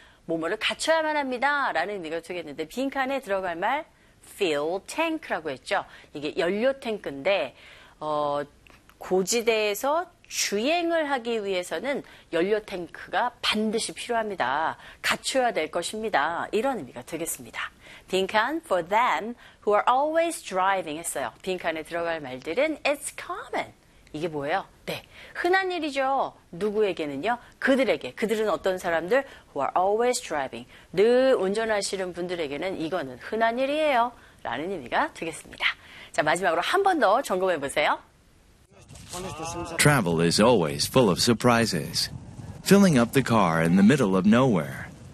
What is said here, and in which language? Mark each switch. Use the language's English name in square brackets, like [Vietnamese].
[Korean] 뭐뭐를 갖춰야만 합니다. 라는 의미가 되겠는데 빈칸에 들어갈 말 fuel tank라고 했죠. 이게 연료 탱크인데 고지대에서 주행을 하기 위해서는 연료 탱크가 반드시 필요합니다. 갖춰야 될 것입니다. 이런 의미가 되겠습니다. [English] 빈칸 for them who are always driving 했어요. [Korean] 빈칸에 들어갈 말들은 [English] it's common. [Korean] 이게 뭐예요? 네, 흔한 일이죠. 누구에게는요? 그들에게. 그들은 어떤 사람들? [English] Who are always driving. [Korean] 늘 운전하시는 분들에게는 이거는 흔한 일이에요. 라는 의미가 되겠습니다. 자, 마지막으로 한 번 더 점검해 보세요. [English] Travel is always full of surprises. Filling up the car in the middle of nowhere.